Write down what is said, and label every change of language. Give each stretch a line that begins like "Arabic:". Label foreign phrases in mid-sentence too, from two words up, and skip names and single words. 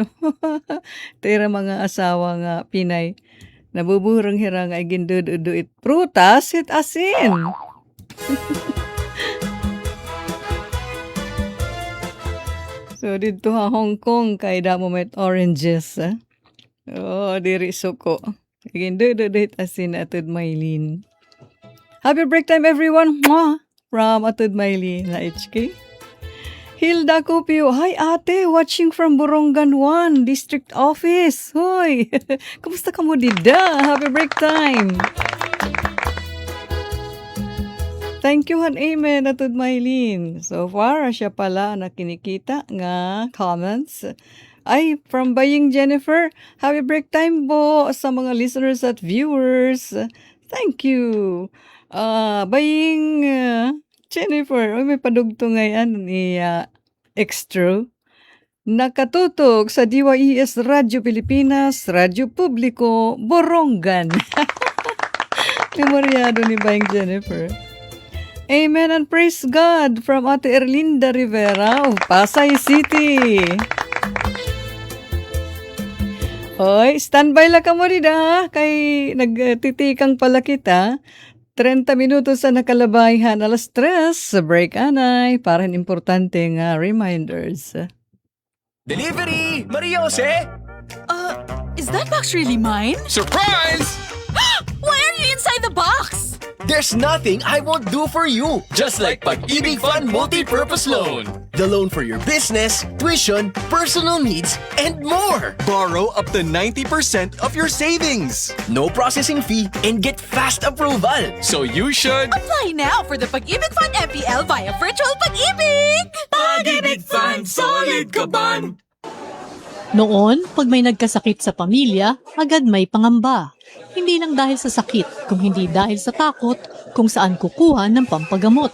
Waray: Tira mga asawa nga Pinay. Nabuburang hira nga iginduduit prutas at asin. So, dito ha, Hong Kong, kay damo met oranges, ha? Oh, diri suko. Iginduduit asin atod Maylin.
English: Happy break time, everyone! Mwah! From atod Maylin na HK. Hilda Cupio, hi ate, watching from Borongan 1, District Office.
Waray: Hoy, kumusta ka mo dida?
English: Happy break time! Thank you,
Waray: han amen, atod Maylin.
English: So far,
Waray: siya pala na kinikita nga comments. Ay,
English: from Baying Jennifer, happy break time
Filipino: po sa mga
English: listeners at viewers. Thank you. Baying Jennifer,
Waray: may padugto ngayon ni Extro.
Filipino: Nakatutok sa DYES Radio Pilipinas, Radyo Publiko, Borongan.
Waray: Memoryado ni Baying Jennifer.
English: Amen and praise God from Ate Erlinda Rivera of Pasay City.
Waray: Hoy, standby lang ka mo rin kay nagtitikang pala kita. 30 minutos sa nakalabayhan, alas 3 sa break anay, para importante nga reminders.
English: Delivery! Maria Jose! Is that box really mine? Surprise! Why are you inside the box? There's nothing I won't do for you. Just like Pag-ibig Fund Multi-Purpose Loan. The loan for your business, tuition, personal needs, and more. Borrow up to 90% of your savings. No processing fee and get fast approval. So you should... Apply now for the Pag-ibig Fund MPL via Virtual Pag-ibig!
Filipino: Pag-ibig Fund, solid ka ban! Noon, pag may nagkasakit sa pamilya, agad may pangamba. Hindi lang dahil sa sakit, kung hindi dahil sa takot kung saan kukuha ng pampagamot.